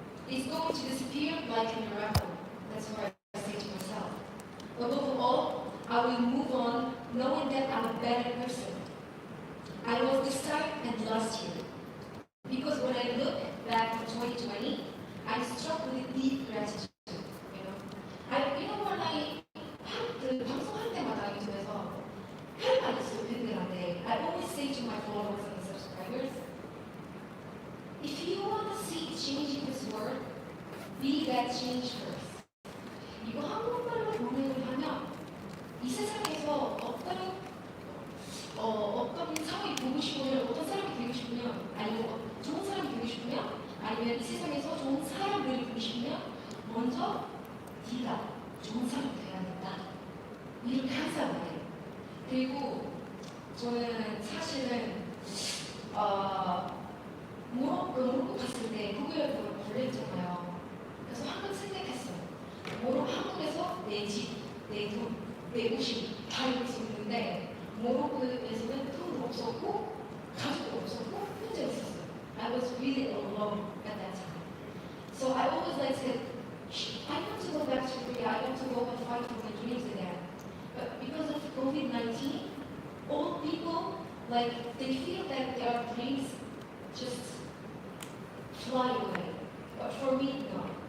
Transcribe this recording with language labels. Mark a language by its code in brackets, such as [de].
[en] It's going to disappear like a miracle. That's what I say to myself. Above all, I will move on knowing that I'm a better person. I was this time and last year. Because when I look back at 2020, I'm struck with a deep gratitude. [ko] When 방송할 때마다 유튜브에서 할 말이 있어요, 팬들한테. [en] I always say to my followers and subscribers, if you want to see change in this world, be that change first. [ko] 이거 한국말로 번역을 하면 이 세상에서 어떤 사람이 보고 싶으면, 어떤 사람이 되고 싶으면, 아니면 좋은 사람이 되고 싶으면, 아니면 이 세상에서 좋은 사람들을 보고 싶으면 먼저 네가 좋은 사람이 돼야 된다. 이렇게 항상 말해요. 그리고 저는 사실은 모로코 갔을 때 구글에서 걸렸잖아요. 그래서 한국 생각했어요. 한국에서 내 집, 내 돈, 내 옷이 다 이렇게 있었는데 모로코에서는 돈도 없었고 가족도 없었고 혼자 있었어요. [en] I was really alone at that time. So I always like said, I want to go back to Korea. I want to go and fight for my dreams again. But because of COVID-19, all people they feel that their dreams just fly away. But for me, no.